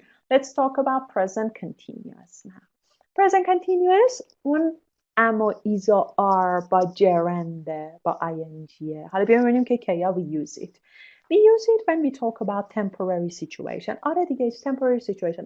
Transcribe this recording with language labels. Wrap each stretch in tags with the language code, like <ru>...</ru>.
<en>Let's talk about present continuous now.</en> <fa>Present continuous اون اما ایزا آر با جرنده با اینگیه. حالا بیایم ببینیم که کیا</fa> <en>we use it. We use it when we talk about temporary situation.</en> <fa>آره دیگه</fa> <en>it's temporary situation.</en>